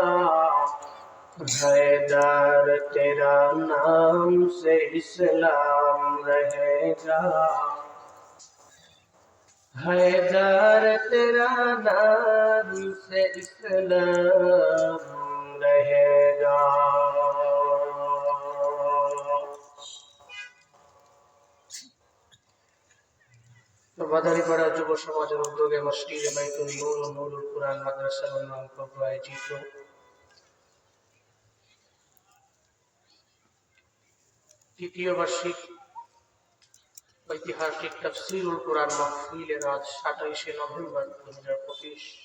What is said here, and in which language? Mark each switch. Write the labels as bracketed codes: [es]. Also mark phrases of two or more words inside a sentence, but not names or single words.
[ur] حیدر تیرا نام سے اسلام رہے گا. حیدر تیرا نام سے اسلام رہے گا. [bn] মাদারী পাড়া যুব সমাজের উদ্যোগে মসজিদে বাইতুল নূর ও নুরুল কুরআন মাদ্রাসা কর্তৃক আয়োজিত তৃতীয় বার্ষিক ঐতিহাসিক তাফসীরুল কুরআন মাহফিলের আজ ২৭শে নভেম্বর ২০২৫